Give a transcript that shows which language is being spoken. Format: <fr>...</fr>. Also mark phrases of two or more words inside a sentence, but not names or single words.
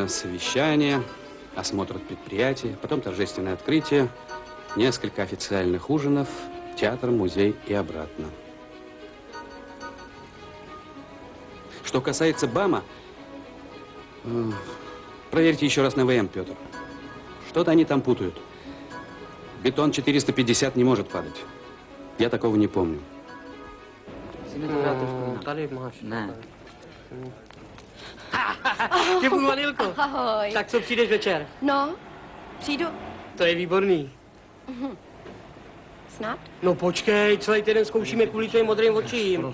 <ru>Совещание, осмотр предприятия, потом торжественное открытие, несколько официальных ужинов, театр, музей и обратно. Что касается БАМа, проверьте еще раз на ВМ, Петр. Что-то они там путают. Бетон 450 не может падать. Я такого не помню.</ru> <cs>Ne. Děkuji, Vanilko. Ahoj. Tak co přijdeš večer? No, přijdu. To je výborný. Snad? No počkej, celý týden zkoušíme kvůli tvým modrým očím.</cs>